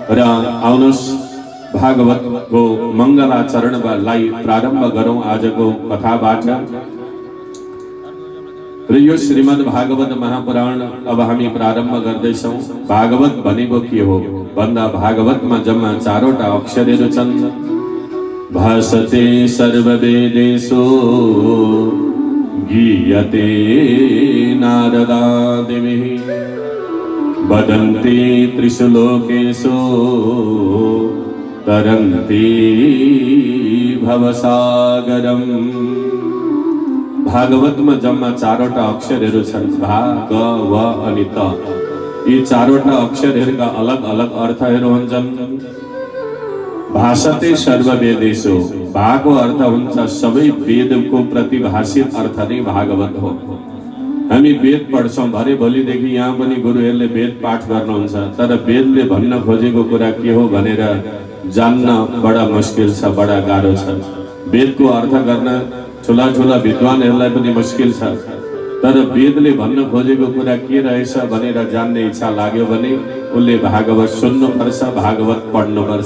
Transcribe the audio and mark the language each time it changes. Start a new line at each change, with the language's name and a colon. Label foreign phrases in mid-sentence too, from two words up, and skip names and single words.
Nepali: र आउनुहोस् भागवतको मङ्गलाचरणलाई प्रारम्भ गरौँ आजको कथाबाट। र यो श्रीमद् भागवत महापुराण अब हामी प्रारम्भ गर्दैछौँ। भागवत भनेको के हो भन्दा भागवतमा जम्मा 4वटा अक्षरहरू छन्।
Sanskrit: भासते सर्ववेदेषु गीयते नारदादिभिः वदन्ति त्रिषु लोकेषु तरन्ति भवसागरम्।
Nepali: भागवतमा जम्मा 4वटा अक्षरहरू छन्, भा, ग, व अनि त। यी 4वटा अक्षरहरूका अलग अलग अर्थहरू हुन्छन्।
Sanskrit: भाषते सर्ववेदेषु,
Nepali: भाको अर्थ हुन्छ सबै वेदको प्रतिभाषित अर्थ नै भागवत हो। हामी वेद पढ्छौँ, भरे भोलिदेखि यहाँ पनि गुरुहरूले वेद पाठ गर्नुहुन्छ, तर वेदले भन्न खोजेको कुरा के हो भनेर जान्न बडा मुस्किल छ, बडा गाह्रो छ। वेदको अर्थ गर्न ठुला ठुला विद्वानहरूलाई पनि मुस्किल छ, तर वेदले भन्न खोजेको कुरा के रहेछ भनेर जान्ने इच्छा लाग्यो भने उसले भागवत सुन्नुपर्छ, भागवत पढ्नुपर्छ।